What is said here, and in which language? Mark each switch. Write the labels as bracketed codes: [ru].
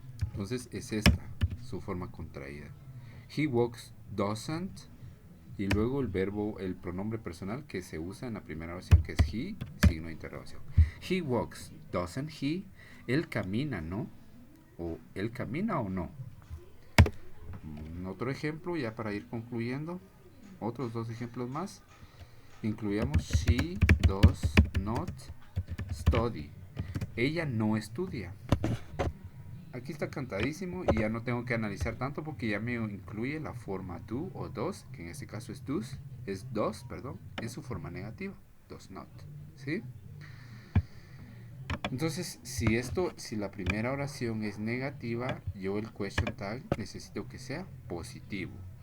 [es] Entonces es esta, su forma contraída. [en] He walks, doesn't, [es] y luego el verbo, el pronombre personal que se usa en la primera oración, que es he, signo de interrogación. [en] He walks, doesn't he? [es] Él camina, ¿no? O él camina o no. Otro ejemplo, ya para ir concluyendo, otros dos ejemplos más. Incluyamos [en] she does not study. [es] Ella no estudia. Aquí está cantadísimo y ya no tengo que analizar tanto porque ya me incluye la forma do o does, que en este caso es does, en su forma negativa, does not, ¿sí? Entonces, si la primera oración es negativa, yo el question tag necesito que sea positivo.